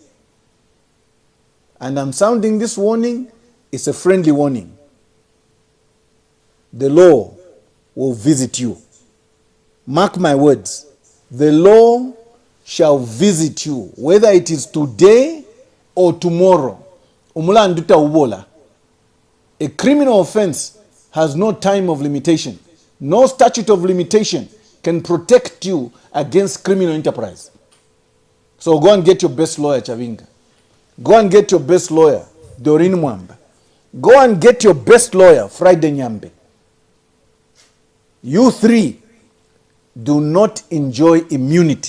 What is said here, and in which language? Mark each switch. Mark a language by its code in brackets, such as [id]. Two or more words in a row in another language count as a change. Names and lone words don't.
[en] And I'm sounding this warning. It's a friendly warning. The law will visit you. Mark my words. The law shall visit you, whether it is today or tomorrow. [bem] Umula anduta ubola. [en] A criminal offense has no time of limitation. No statute of limitation can protect you against criminal enterprise. So go and get your best lawyer, Chabinga. Go and get your best lawyer, Doreen Mwamba. Go and get your best lawyer, Friday Nyambe. You three do not enjoy immunity.